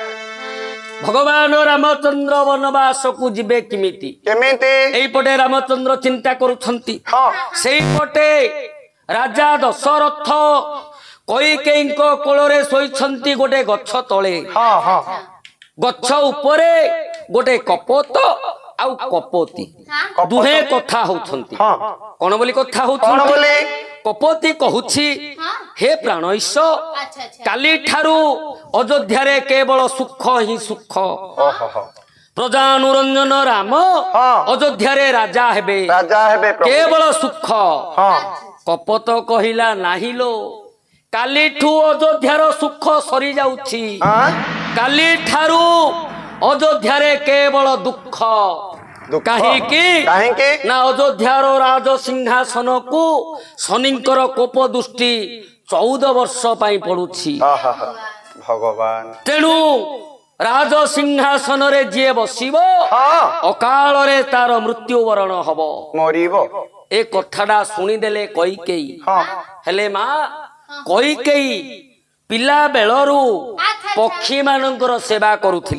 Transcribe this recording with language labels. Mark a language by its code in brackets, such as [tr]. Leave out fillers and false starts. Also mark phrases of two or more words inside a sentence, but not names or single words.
[or] ଭଗବାନ ରାମଚନ୍ଦ୍ର ବନବାସ କୁ ଯିବେ କିମିତି केमिति ଏଇପଟେ ରାମଚନ୍ଦ୍ର ଚିନ୍ତା କରୁଛନ୍ତି हाँ ସେଇପଟେ ରାଜା ଦଶରଥ କଇକେୟୀକୁ କୋଳରେ ଶୋଇଛନ୍ତି ଗୋଟେ ଗଛ ତଳେ ହଁ ହଁ ଗଛ ଉପରେ ଗୋଟେ କପୋତ ଆଉ କପୋତୀ ଦୁହେଁ କଥା ହେଉଛନ୍ତି हाँ କେଉଁ ବୋଲି କଥା कौन होछंती बोली କପୋତୀ କହୁଛି ହେ ପ୍ରାଣେଶ ଅଚ୍ଛା ଅଚ୍ଛା କାଲି ଠାରୁ ଅଯୋଧ୍ୟା ରେ କେବଳ ସୁଖ ହିଁ ସୁଖ ओहो ପ୍ରଜାନୁରଞ୍ଜନ ରାମ हाँ। ଅଯୋଧ୍ୟା ରେ ରାଜା ହେବେ ରାଜା ହେ ପ୍ରଭୁ କେବଳ ସୁଖ हाँ କପୋତ କହିଲା ନାହିଁ ଲୋ କାଲି ଠୁ ଅଯୋଧ୍ୟାର ସୁଖ ସରି ଯାଉଛି हाँ କାଲି ଠାରୁ ଅଯୋଧ୍ୟା ରେ କେବଳ ଦୁଃଖ दुख काहीकि काहीकि ନା ଅଯୋଧ୍ୟାର ରାଜ ସିଂହାସନ କୁ ଶନିଙ୍କର କୋପ ଦୃଷ୍ଟି 14 ବର୍ଷ ପାଇଁ ପଡ଼ୁଛି ଆହା ଭଗବାନ ତେଣୁ ରାଜ ସିଂହାସନ ରେ ଯେ ବସିବ हाँ ଅକାଳ ରେ ତାର ମୃତ୍ୟୁ ବରଣ ହେବ मरिबो ଏ କଥାଟା ଶୁଣି ଦେଲେ କଇକେୟୀ हाँ ହେଲେ ମା କଇକେୟୀ ପିଲା ବେଳରୁ ପକ୍ଷୀ ମାନଙ୍କର ସେବା କରୁଥିଲେ